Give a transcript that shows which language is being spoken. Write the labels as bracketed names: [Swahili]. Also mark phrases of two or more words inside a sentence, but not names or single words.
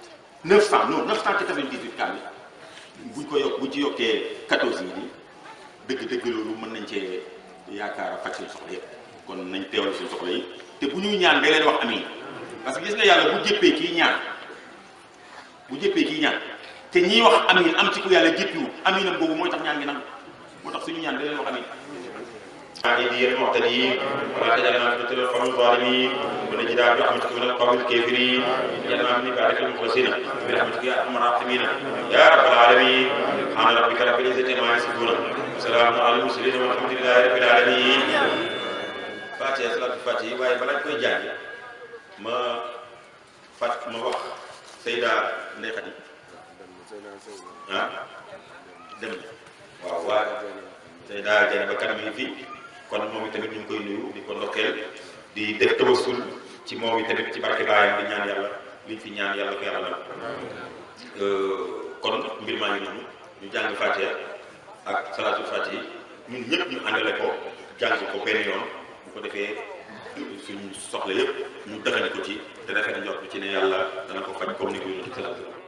[Wolof] 998 kaamil buñ ci yokkee 14 yi di dëgg loolu mën nañ cee yaakaar a faj suñu soxla yëpp kon nañ teewal suñu soxla yi te bu ñuy ñaan da leen wax amiin [French] parce que [Wolof] gis nga yàlla bu jëppee kii ñaan te ñiy wax amiin am ci ku yàlla jëppiwu amiinam boobu mooy tax ñaan gi nangu moo tax suñu ñaan da leen wax amiin [Arabic] هادي المعتدين ولا تجعلنا فتنة للقوم الظالمين ونجنا برحمتك من القوم الكافرين واجعلنا من عبادك المخلصين برحمتك يا ارحم الراحمين يا رب العالمين سبحان ربك رب العزة عما يصفون وسلام على المرسلين والحمد لله رب العالمين فاتحة صلاة الفاتحة [Wolof] waaye balaa koy jàng ma wax Seyda Ndeye Khady dem waaw waa Seyda Dieynaba kanam yi fii kon moom itamit ñu ngi koy nuyu di ko ndokkeel di def tabasul ci moom itamit ci barke baayam di ñaan yàlla liñ fi ñaan yàlla ko yàlla na kon mbir maa ngi noonu ñu jàng Fatiha ak salaatul Fatiha ñun ñëpp ñu àndale ko jàng ko benn yoon bu ko defee suñu soxla yëpp ñu dëxañ ko ci te rafet njort ci ne yàlla dana ko faj comme ni ko yónni salaatu